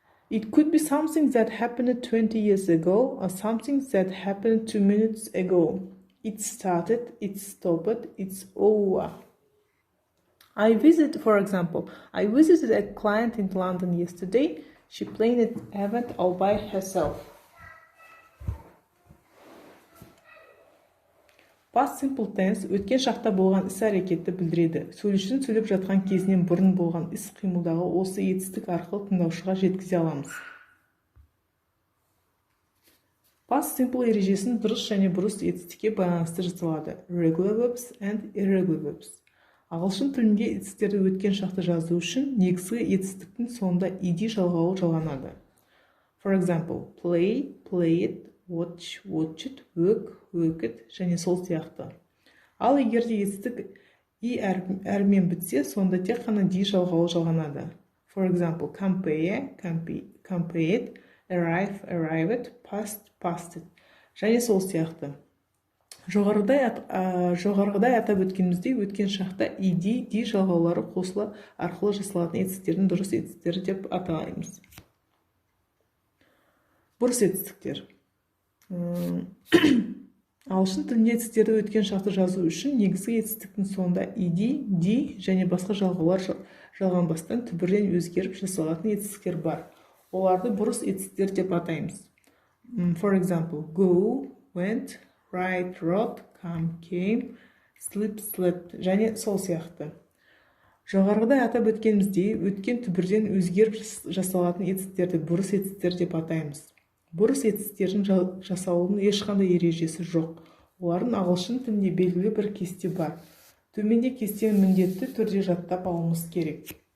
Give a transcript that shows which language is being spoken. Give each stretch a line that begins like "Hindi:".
English: It could be something that happened 20 years ago or something that happened 2 minutes ago. It started, it stopped, it's over. For example, I visited a client in London yesterday. She planned an event all by herself.
Kazakh: Past simple tense өткен шақта болған іс-әрекетті білдіреді. Сөйлеушінің сөйлеп жатқан кезінен бұрын болған іс-қимылдағы осы етістік арқылы тыңдаушыға жеткізе аламыз. Past simple ережесін дұрыс және бұрыс етістікке байланысты жасалады.
English: Regular verbs and irregular verbs.
Kazakh: Ағылшын тілінде етістіктерді өткен шақты жазу үшін негізгі етістіктің соңында ed жалғауы жалғанады.
English: For example, play, played, watch, watched, work, worked
Kazakh: және сол сияқты. Ал егер де етістік и әрмен бітсе, сонда тек қана d жалғауы жалғанады.
English: For example, compare, compared, arrive, arrived, past, passed
Kazakh: және сол сияқты. Жоғарғыдай атап өткеніміздей, өткен шақта ed, d жалғаулары қосыла арқылы жасалатын етістіктердің дұрыс етістіктері деп атаймыз. Бұрыс етістіктер. Ағылшын тілінде етістіктерді өткен шақты жазу үшін негізгі етістіктің соңында ed, d және басқа жалғаулар жалғанбастан түбірден өзгеріп жасалатын етістіктер бар. Оларды бұрыс етістіктер деп атаймыз.
English: For example, go, went, write, wrote, come, came, sleep, slept
Kazakh: және сол сияқты. Жоғарғыда атап өткеніміздей, өткен түбірден өзгеріп жасалатын етістіктерді бұрыс етістіктер деп атаймыз. Бұрыс етістіктердің жасалуының ешқандай ережесі жоқ. Олардың ағылшын тілінде белгілі бір кесте бар. Төменде кестені міндетті түрде жаттап алуымыз керек.